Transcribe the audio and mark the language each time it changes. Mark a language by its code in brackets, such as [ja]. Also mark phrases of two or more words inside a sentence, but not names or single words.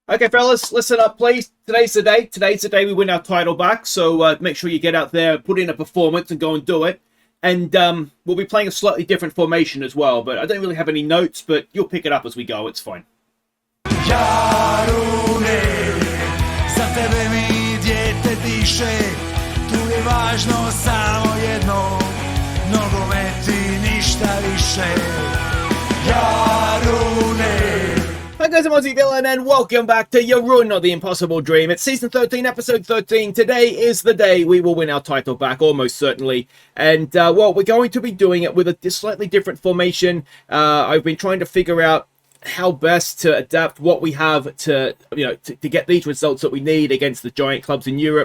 [en] Okay, fellas, listen up, please. Today's the day. Today's the day we win our title back. So make sure you get out there, put in a performance, and go and do it. And we'll be playing a slightly different formation as well. But I don't really have any notes, but you'll pick it up as we go. It's fine. [hr] Jarune, za tebe mi dijete diše, tu je važno samo jedno, nogomet i ništa više. Jarune. [en] Hi guys, I'm Aussie Villain and welcome back to Jarun, not the Impossible Dream. It's Season 13, Episode 13. Today is the day we will win our title back, almost certainly. And, well, we're going to be doing it with a slightly different formation. I've been trying to figure out how best to adapt what we have to get these results that we need against the giant clubs in Europe.